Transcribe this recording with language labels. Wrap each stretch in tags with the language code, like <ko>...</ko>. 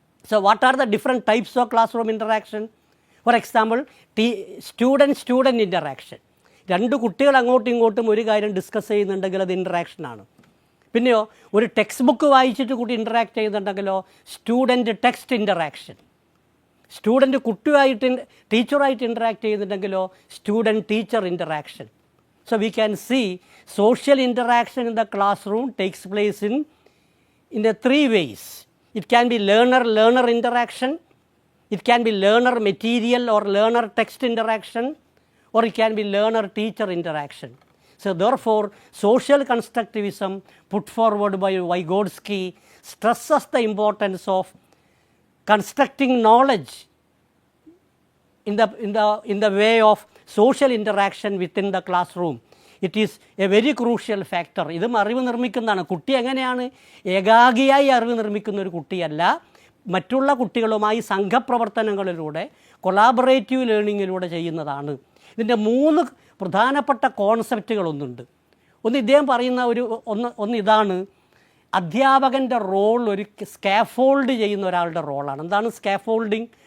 <en>So what are the different types of classroom interaction? For example, student interaction.</en> <ml>രണ്ട് കുട്ടികൾ അങ്ങോട്ടും ഇങ്ങോട്ടും ഒരു കാര്യം ഡിസ്കസ് ചെയ്യുന്നുണ്ടെങ്കിൽ അത് ഇൻറ്ററാക്ഷനാണ്. പിന്നെയോ ഒരു ടെക്സ്റ്റ് ബുക്ക് വായിച്ചിട്ട് കുട്ടി interact ചെയ്യുന്നുണ്ടെങ്കിലോ student text interaction. Student കുട്ടിയായിട്ട് ടീച്ചറായിട്ട് interact ചെയ്യുന്നുണ്ടെങ്കിലോ student teacher interaction.</ml> <en>So we can see social interaction in the classroom takes place in the three ways. It can be learner interaction, it can be learner material or learner text interaction, or it can be learner teacher interaction. So therefore social constructivism put forward by Vygotsky stresses the importance of constructing knowledge in the way of social interaction within the classroom. It is a very crucial factor.</en> <ml>ഇതും അറിവ് നിർമ്മിക്കുന്നതാണ്. കുട്ടി എങ്ങനെയാണ് ഏകാഗിയായി അറിവ് നിർമ്മിക്കുന്ന ഒരു കുട്ടിയല്ല, മറ്റുള്ള കുട്ടികളുമായി സംഘപ്രവർത്തനങ്ങളിലൂടെ കൊളാബറേറ്റീവ് ലേണിങ്ങിലൂടെ ചെയ്യുന്നതാണ്. ഇതിൻ്റെ 3 പ്രധാനപ്പെട്ട കോൺസെപ്റ്റുകളൊന്നുണ്ട്. ഒന്ന് ഇദ്ദേഹം പറയുന്ന ഒന്ന് ഇതാണ്, അധ്യാപകൻ്റെ റോൾ ഒരു സ്കാഫോൾഡ് ചെയ്യുന്ന ഒരാളുടെ റോളാണ്. എന്താണ് സ്കാഫോൾഡിങ്?</ml>